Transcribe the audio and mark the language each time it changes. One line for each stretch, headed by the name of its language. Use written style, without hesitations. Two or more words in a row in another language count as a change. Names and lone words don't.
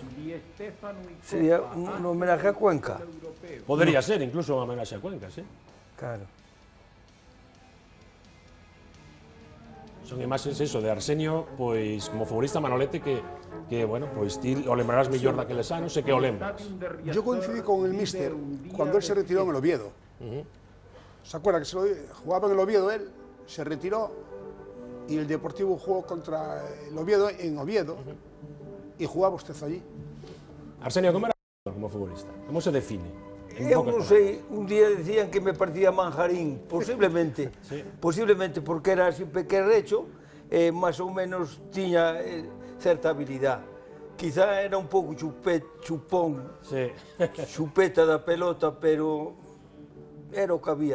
Spanish: Sería un homenaje a Cuenca. Podría ser, incluso un homenaxe a Cuenca, sí. Claro.
Galician: Son imaxes, eso, de Arsenio, pois, como futbolista Manolete, que bueno, pois ti o lembrarás mellor daqueles anos e que o lembras.
Spanish: Yo coincidí con el míster cuando él se retiró en el Oviedo. ¿Se acuerda que jugaba en el Oviedo él? Se retiró y el Deportivo jugó contra el Oviedo en Oviedo y jugaba usted allí.
Galician: Arsenio, como era como futbolista? Como se define? Eu non sei, un día decían que me parecía Manjarín, posiblemente, posiblemente porque era así pequerrecho, máis ou menos tiña certa habilidade. Quizá era un pouco chupón, chupeta da pelota, pero era o que había.